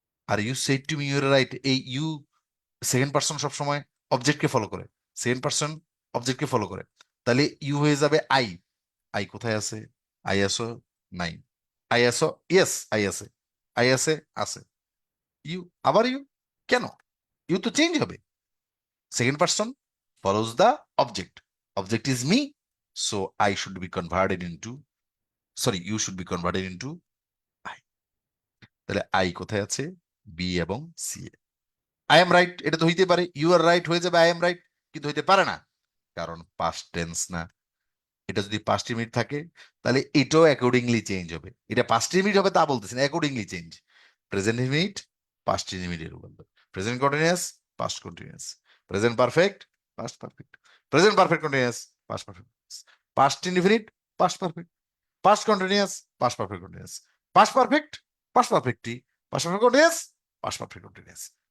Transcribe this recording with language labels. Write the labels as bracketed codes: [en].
[en] আর you said to me you are right, [bn] এই you second person সবসময় অবজেক্টকে follow করে, second person অবজেক্টকে follow করে, তাহলে ইউ হয়ে যাবে আই। আই কোথায় আছে? আই আসো নাই, আই আসো, ইয়েস আই আছে, আই আছে, আছে। ইউ, আবার ইউ, কেন? ইউ তো চেঞ্জ হবে। [en] Second person follows the object. Object is me, so I should be converted into, sorry, you should be converted into I. [bn] তাহলে আই কোথায় আছে? বি এবং C A. [en] I am right, [bn] এটা তো হইতে পারে, ইউ আর রাইট হয়ে যাবে আই এম রাইট, কিন্তু হইতে পারে না, কারণ পাস্ট টেন্স না। এটা যদি পাস্ট মিনিট থাকে তাহলে এটাও অ্যাকর্ডিংলি চেঞ্জ হবে। এটা পাস্ট মিনিট হবে তা বলতেছি না, accordingly change. Present minute past মিনিটের উপর, present continuous past continuous, present perfect past perfect, present perfect continuous past perfect, past indefinite past perfect, past continuous past perfect continuous, past perfect past পারফেক্টই, past perfect continuous past perfect continuous.